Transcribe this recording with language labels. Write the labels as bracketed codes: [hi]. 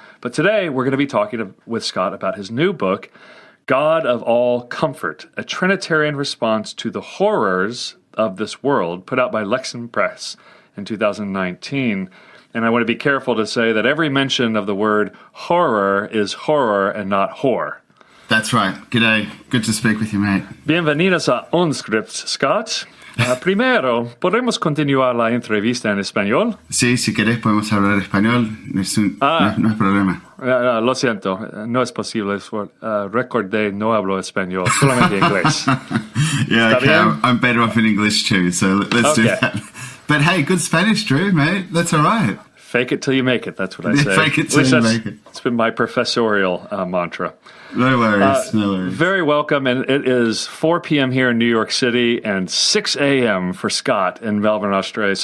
[en] But today we're going to be talking with Scott about his new book, God of All Comfort, a Trinitarian response to the horrors of this world, put out by Lexham Press in 2019. And I want to be careful to say that every mention of the word horror is horror and not whore. That's right. G'day. Good to speak with you, mate. [es] Bienvenidos a OnScript, Scott. Primero, ¿podemos continuar la entrevista en español? Sí, si querés podemos hablar español. No es problema. Lo siento, no es posible. Recordé, no hablo español, solamente inglés. [en] Yeah, okay. I'm better off in English too, so let's do that. But hey, good Spanish, Drew, mate. That's all right. Fake it till you make it. That's what I say. Fake it till you make it. It's been my professorial mantra. No worries, no worries. Very welcome. And it is 4 p.m. here in New York City and 6 a.m. for Scott in Melbourne, Australia.